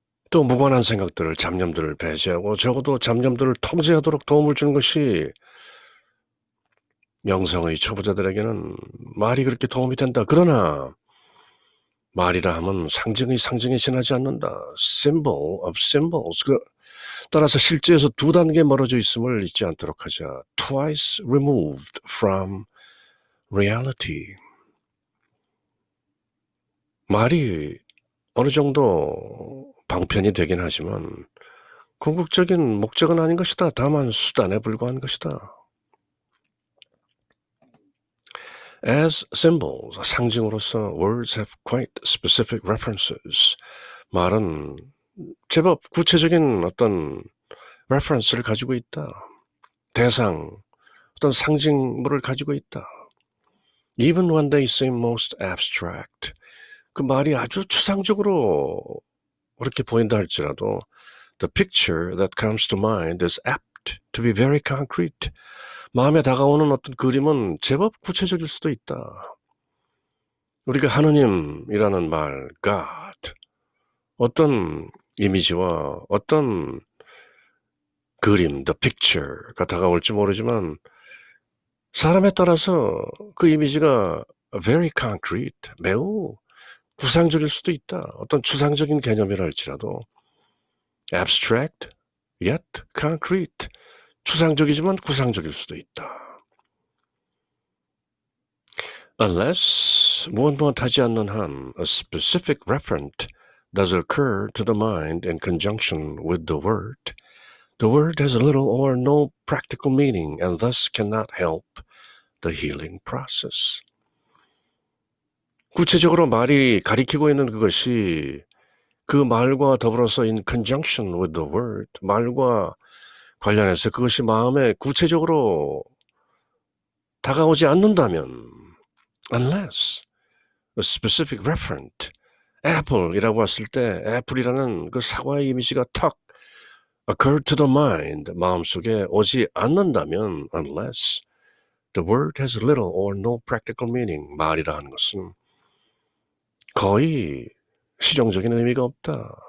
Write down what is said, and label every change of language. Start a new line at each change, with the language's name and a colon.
Korean: 또 무관한 생각들을, 잡념들을 배제하고 적어도 잡념들을 통제하도록 도움을 주는 것이 영성의 초보자들에게는 말이 그렇게 도움이 된다. 그러나 말이라 하면 상징의 상징에 지나지 않는다.
English: Symbol of symbols.
Korean: 따라서 실제에서 2단계 멀어져 있음을 잊지 않도록 하자.
English: Twice removed from reality.
Korean: 말이 어느 정도 방편이 되긴 하지만 궁극적인 목적은 아닌 것이다. 다만 수단에 불과한 것이다.
English: As symbols,
Korean: 상징으로서
English: words have quite specific references.
Korean: 말은 제법 구체적인 어떤 reference를 가지고 있다. 대상, 어떤 상징물을 가지고 있다.
English: Even when they seem most abstract.
Korean: 그 말이 아주 추상적으로 그렇게 보인다 할지라도
English: the picture that comes to mind is apt to be very concrete.
Korean: 마음에 다가오는 어떤 그림은 제법 구체적일 수도 있다. 우리가 하느님이라는 말, God, 어떤 이미지와 어떤 그림, the picture가 다가올지 모르지만 사람에 따라서 그 이미지가
English: very concrete,
Korean: 매우 구상적일 수도 있다. 어떤 추상적인 개념이라 할지라도
English: abstract, yet concrete,
Korean: 추상적이지만 구상적일 수도 있다.
English: Unless
Korean: 무엇하지 않는 한
English: a specific referent does occur to the mind in conjunction with the word has little or no practical meaning and thus cannot help the healing process.
Korean: 구체적으로 말이 가리키고 있는 그것이 그 말과 더불어서
English: in conjunction with the word,
Korean: 말과 관련해서 그것이 마음에 구체적으로 다가오지 않는다면
English: unless a specific referent,
Korean: apple이라고 했을 때 apple이라는 그 사과의 이미지가 턱
English: occur to the mind,
Korean: 마음속에 오지 않는다면
English: unless the word has little or no practical meaning,
Korean: 말이라 하는 것은 거의 실용적인 의미가 없다.